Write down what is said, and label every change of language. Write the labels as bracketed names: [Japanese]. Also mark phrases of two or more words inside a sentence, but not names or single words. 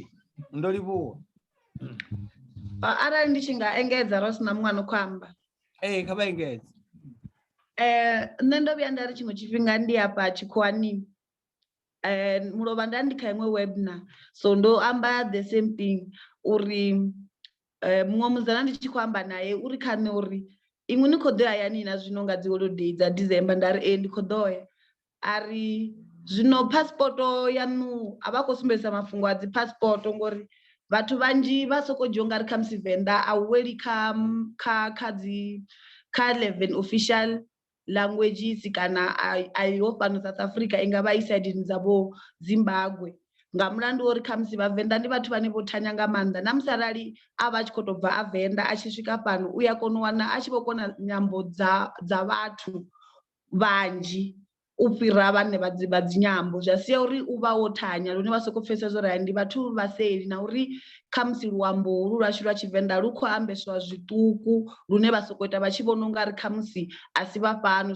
[Venda] Ndo livhuwa. Arali ndi tshi nga engedza ro sina muṅwe ano khou amba. Kha vha engedze. Nṋe ndo vhuya nda ri tshiṅwe tshifhinga ndi hafha tshikhuwani mulovha nda ndi kha iṅwe webinar, so ndo amba [English] the same thing [Venda] uri muṅwe muzana ndi tshi khou amba naye uri kha nṋe uri iṅwi ni khou ḓo hayani na zwino nga dzi holiday dza December. Nda ri ndi khou ḓo ya. Ari zwino passport yanu a vha khou sumbedzisa mafhungo a dzi passport ngori vhathu vhanzhi vha soko dzhia ungari kha musi Venḓa a u weli kha 11 [English] official languages [Venda] kana ayo fhano South Africa i nga vha isaidini dzavho Zimbabwe, nga mulandu uri kha musi Vhavenḓa ndi vhathu vhane vho thanya nga maanḓa. Na musi arali a vha tshi khou tou bva a Venḓa a tshi swika fhano u ya kona u wana a tshi vho kona nyambo dza vhathu vhanzhi u fhira vhane vha dzi nyambo, zwa sia uri u vha wo thanya lune vha soko pfhesesa zwo ndi vhathu vhaseli na uri kha musi luambo lu lwashu lwa Tshivenḓa lu khou ambeswa zwiṱuku lune vha soko ita vha tshi vhona ungari kha musi a si vha fhano.